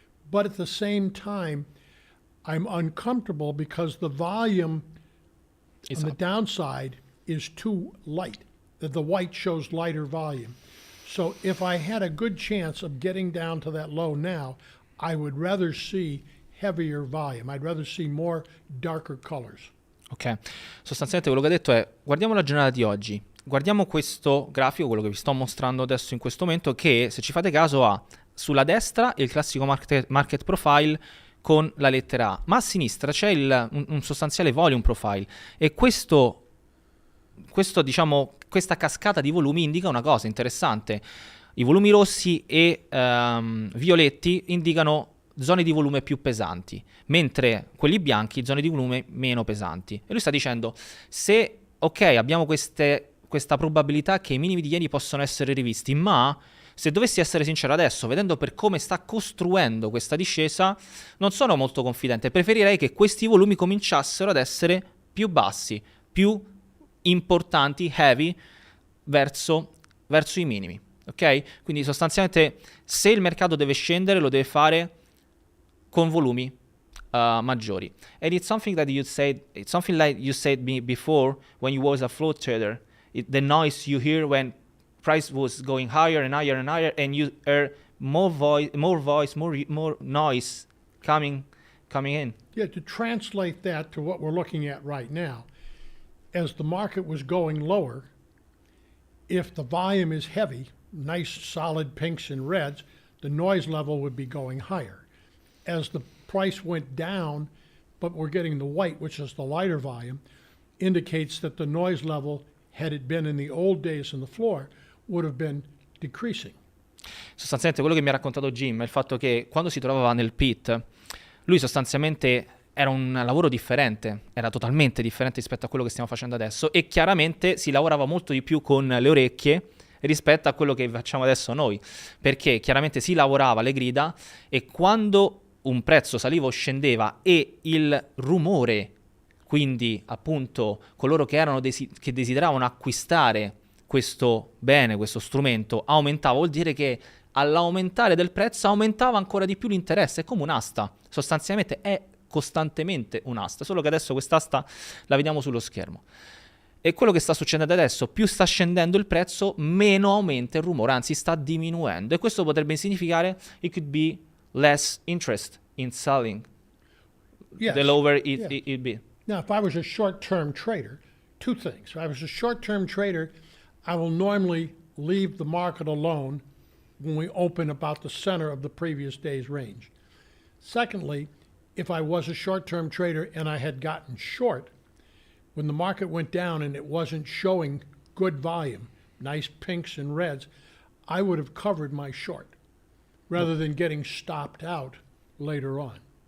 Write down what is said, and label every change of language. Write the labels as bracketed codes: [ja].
[en] But at the same time, I'm uncomfortable because the volume on the downside is too light. The white shows lighter volume. So if I had a good chance of getting down to that low now, I would rather see heavier volume. I'd rather see more darker colors. [it] Ok, sostanzialmente quello che ha detto è: guardiamo la giornata di oggi, guardiamo questo grafico, quello che vi sto mostrando adesso in questo momento, che se ci fate caso ha sulla destra il classico market profile con la lettera A, ma a sinistra c'è un sostanziale volume profile, e questo diciamo, questa cascata di volumi indica una cosa interessante. I volumi rossi e violetti indicano zone di volume più pesanti, mentre quelli bianchi zone di volume meno pesanti. E lui sta dicendo, se abbiamo questa probabilità che i minimi di ieri possono essere rivisti, ma se dovessi essere sincero adesso, vedendo per come sta costruendo questa discesa, non sono molto confidente. Preferirei che questi volumi cominciassero ad essere più bassi, più importanti, heavy, verso i minimi. Ok? Quindi sostanzialmente se il mercato deve scendere lo deve fare con volumi maggiori. [en] And it's something that it's something like you said before when you was a float trader. The noise you hear when price was going higher and higher and higher, and you hear more noise coming in. Yeah, to translate that to what we're looking at right now, as the market was going lower, if the volume is heavy, nice solid pinks and reds, the noise level would be going higher. As the price went down, but we're getting the white, which is the lighter volume, indicates that the noise level, had it been in the old days in the floor, would have been decreasing. [it] Sostanzialmente quello che mi ha raccontato Jim è il fatto che quando si trovava nel pit, lui sostanzialmente era un lavoro differente, era totalmente differente rispetto a quello che stiamo facendo adesso, e chiaramente si lavorava molto di più con le orecchie rispetto a quello che facciamo adesso noi, perché chiaramente si lavorava le grida, e quando un prezzo saliva o scendeva e il rumore, quindi appunto coloro che che desideravano acquistare questo bene, questo strumento, aumentava, vuol dire che all'aumentare del prezzo aumentava ancora di più l'interesse. È come un'asta, sostanzialmente è costantemente un'asta, solo che adesso quest'asta la vediamo sullo schermo. E quello che sta succedendo adesso, più sta scendendo il prezzo, meno aumenta il rumore, anzi sta diminuendo, e questo potrebbe significare [en] it could be less interest in selling, Yes. the lower it be. Now, if I was a short-term trader, two things. If I was a short-term trader, I will normally leave the market alone when we open about the center of the previous day's range. Secondly, if I was a short-term trader and I had gotten short, when the market went down and it wasn't showing good volume, nice pinks and reds, I would have covered my short rather than getting stopped out later on.